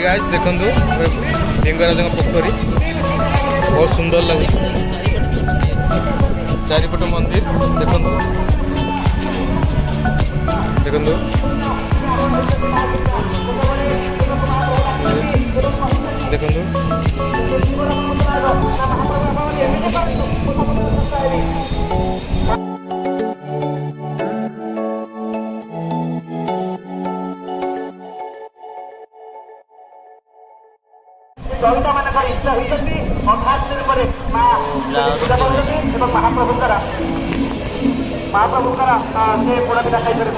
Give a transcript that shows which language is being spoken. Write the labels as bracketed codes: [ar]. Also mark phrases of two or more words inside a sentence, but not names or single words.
[or] ଗାଇସ ଦେଖୁ ଲିଙ୍ଗରାଜ ପୋଖରୀ ବହୁତ ସୁନ୍ଦର ଲଗେ ଚାରିପଟ ମନ୍ଦିର ଦେଖୁ ଦେଖୁ ଦେଖୁ ଦଳିତ ମାନଙ୍କର ଇଷ୍ଟ ହୋଇଛନ୍ତି 18 ଦିନ ପରେ ମା ମହାପ୍ରଭୁଙ୍କର ସେ ପୋଡ଼ ପିଠା ଖାଇପାରିବେ।